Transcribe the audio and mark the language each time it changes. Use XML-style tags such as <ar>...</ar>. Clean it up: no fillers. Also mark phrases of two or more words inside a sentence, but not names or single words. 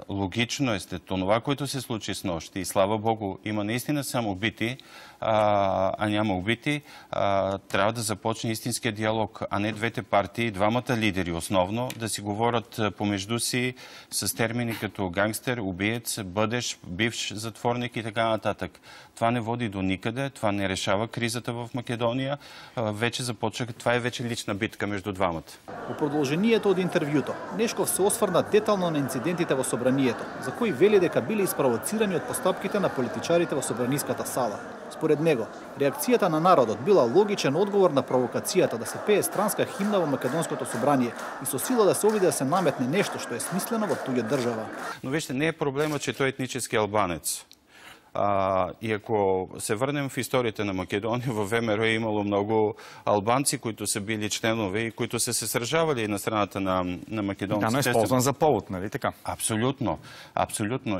<bg>Логично е след това, което се случи с нощи и слава Богу, има наистина само убити, а няма убити, трябва да започне истинския диалог, а не двете партии, двамата лидери основно, да си говорят помежду си с термини като гангстер, убиец, бъдещ, бивш затворник и така нататък. Това не води до никъде, това не решава кризата в Македония. Вече започва, това е вече лична битка между двамата.</bg> <mk>Во продолжението од интервјуто, Нешков се осврна детално на инцидентите во собранието, за кои вели дека биле испровоцирани од постапките на политичарите во собраниската сала. Според него, реакцијата на народот била логичен одговор на провокацијата да се пее странска химна во Македонското собрание и со сила да се обиде да се наметне нешто што е смислено во туѓа држава.</mk> <bg>Но вижте, не е проблема, че той е етнически албанец. И ако се върнем в историята на Македония, в ВМРО е имало много албанци, които са били членове и които са се сражавали на страната на македонците. Да, но е използван за повод, нали така? Абсолютно, абсолютно.</bg>